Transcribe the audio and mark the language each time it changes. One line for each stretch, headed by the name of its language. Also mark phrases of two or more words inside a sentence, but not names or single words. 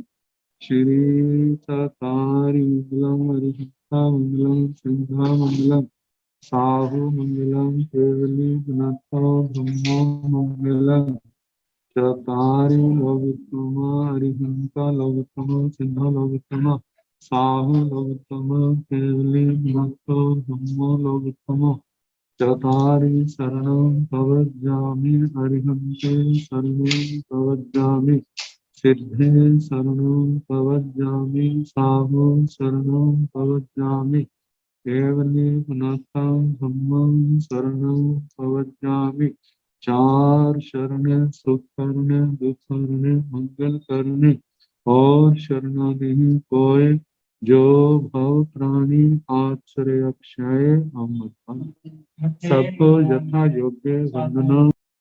Prakrit languages: श्री चतारि मंगलम हरिहंता मंगलम सिंहा मंगलम, साहु मंगलम केवली गुणतो ब्रह्म मंगलम, चतारि लोकोत्तमा हरिहंता लोकोत्तमा सिंहा लोकोत्तमा, साहु लोकोत्तमा केवली गुणतो ब्रह्म लोकोत्तमा, चतारि शरणं प्रवज्जामि हरिहन्ते शरणं प्रवज्जामि, सिद्धे शरणं प्रवज्जामि साहु शरणं प्रवज्जामि केवले पुनाथं धम्मं शरणं प्रवज्जामि
Hindi: चार शरण सुख करने दुख करने मंगल करने और शरणा नहीं कोय जो भव प्राणी आश्रय अक्षय अमृत सबको यथा योग्य वंदना